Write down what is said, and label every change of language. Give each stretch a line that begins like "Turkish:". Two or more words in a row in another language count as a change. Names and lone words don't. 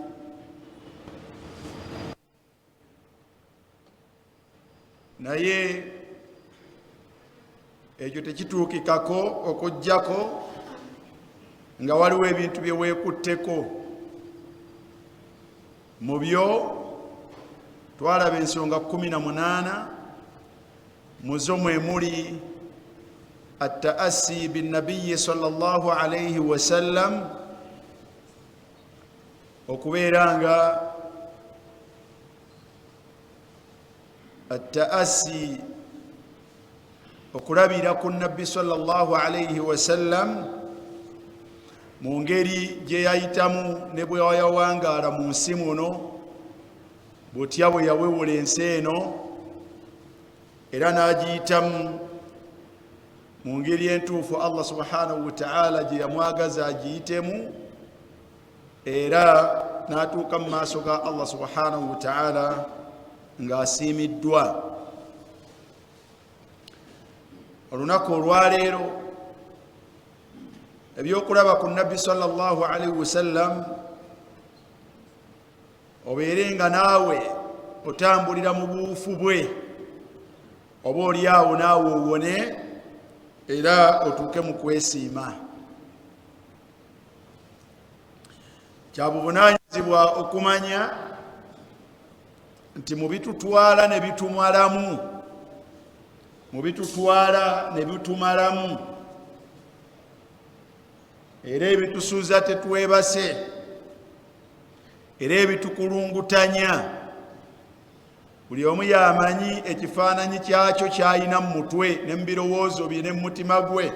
Ganda: Naye ekyo tekituukikako okujjako nga waliwo ebintu bye weekutteko. Mu byo twalaba ensonga 18 mu zo mwe muli
Arabic: التأسي بالنبي صلى الله عليه وسلم
Ganda: okubeeranga التأسي okulabira ku nabbi
Arabic: صلى الله عليه وسلم
Ganda: mu ngeri gye yayitamu ne bwe yawangaala mu nsi muno butya bwe yawewula ensi eno era n'agiyitamu mu ngeri entuufu
Arabic: الله سبحانه وتعالى
Ganda: gye yamwagaza agiyitemu era n'atuuka mu maaso ga
Arabic: الله سبحانه وتعالى
Ganda: ng'asiimiddwa. Olunaku olwaleero ebyokulaba ku nabbi
Arabic: صلى الله عليه وسلم
Ganda: obeere nga naawe otambulira mu buufu bwe oba oliawo naawe owone era otuuke mu kwesiima. Kya buvunaanyizibwa okumanya nti mu bitutwala ne bitumalamu, mu bitutwala ne bitumalamu era ebitusuuza tetwebase era ebitukulungutanya, buli omu yamanyi ekifaananyi kyakyo kyalina mu mutwe ne mu birowoozo bye ne mu mutima gwe.